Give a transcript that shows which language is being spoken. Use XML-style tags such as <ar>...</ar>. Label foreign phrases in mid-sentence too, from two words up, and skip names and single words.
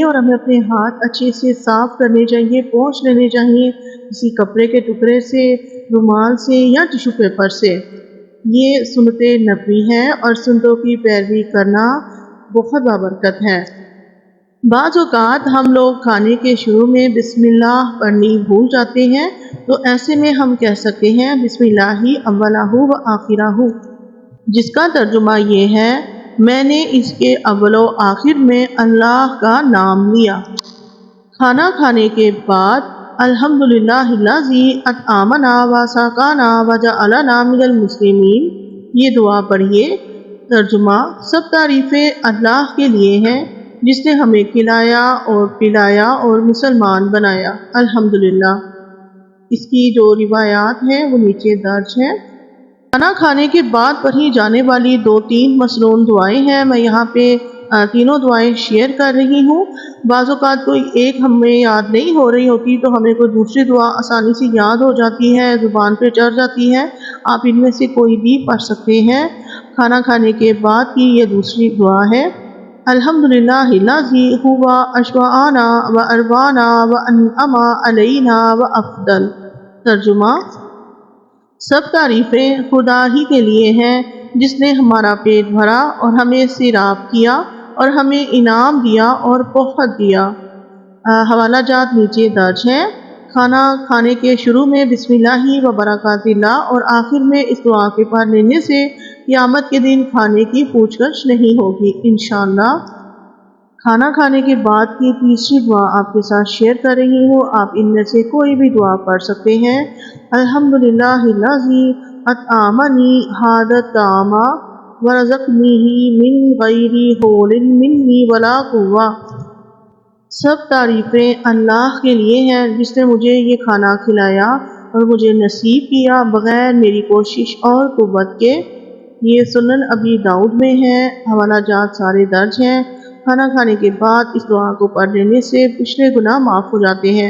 <ur>اور ہمیں اپنے ہاتھ اچھے سے صاف کرنے چاہئیں، پونچھ لینے چاہئیں کسی کپڑے کے ٹکڑے سے، رومال سے یا ٹشو پیپر سے. یہ سنت نبوی ہیں اور سنتوں کی پیروی کرنا بہت بابرکت ہے. بعض اوقات ہم لوگ کھانے کے شروع میں بسم اللہ پڑھنی بھول جاتے ہیں، تو ایسے میں ہم کہہ سکتے ہیں</ur> <ar>بسم الله أوله وآخره,</ar> <ur>جس کا ترجمہ یہ ہے، میں نے اس کے اول و آخر میں اللہ کا نام لیا. کھانا کھانے کے بعد</ur> <ar>الحمد لله الذي أطعمنا وسقانا وجعلنا من المسلمين,</ar> <ur>یہ دعا پڑھیے. ترجمہ، سب تعریفیں اللہ کے لیے ہیں جس نے ہمیں کھلایا اور پلایا اور مسلمان بنایا، الحمدللہ. اس کی جو روایات ہیں وہ نیچے درج ہیں۔ کھانا کھانے کے بعد پڑھی جانے والی 2-3 مسنون دعائیں ہیں. میں یہاں پہ تینوں دعائیں شیئر کر رہی ہوں. بعض اوقات کوئی ایک ہمیں یاد نہیں ہو رہی ہوتی تو ہمیں کوئی دوسری دعا آسانی سے یاد ہو جاتی ہے، زبان پہ چڑھ جاتی ہے. آپ ان میں سے کوئی بھی پڑھ سکتے ہیں. کھانا کھانے کے بعد کی یہ دوسری دعا ہے,</ur> <ar>الحمد لله الذي هو أشبعنا وأروانا وأنعم علينا وأفضل.</ar> <ur>ترجمہ, سب تعریفیں خدا ہی کے لیے ہیں جس نے ہمارا پیٹ بھرا اور ہمیں سیراب کیا اور ہمیں انعام دیا اور بہت دیا. حوالہ جات نیچے درج ہیں. کھانا کھانے کے شروع میں</ur> <ar>بسم الله وبركة الله</ar> <ur>اور آخر میں اس دعا کے پڑھ لینے سے قیامت کے دن کھانے کی پوچھ گچھ نہیں ہوگی ان شاء اللہ. کھانا کھانے کے بعد کی تیسری دعا آپ کے ساتھ شیئر کر رہی ہوں. آپ ان میں سے کوئی بھی دعا پڑھ سکتے ہیں.</ur> <ar>الحمد لله الذي أطعمني هذا الطعام ورزقنيه من غير حول مني ولا قوة.</ar> <ur>سب تعریفیں اللہ کے لیے ہیں جس نے مجھے یہ کھانا کھلایا اور مجھے نصیب کیا بغیر میری کوشش اور قوت کے. یہ سنن ابی داؤد میں ہے۔ حوالہ جات سارے درج ہیں. کھانا کھانے کے بعد اس دعا کو پڑھ لینے سے پچھلے گناہ معاف ہو جاتے ہیں.</ur>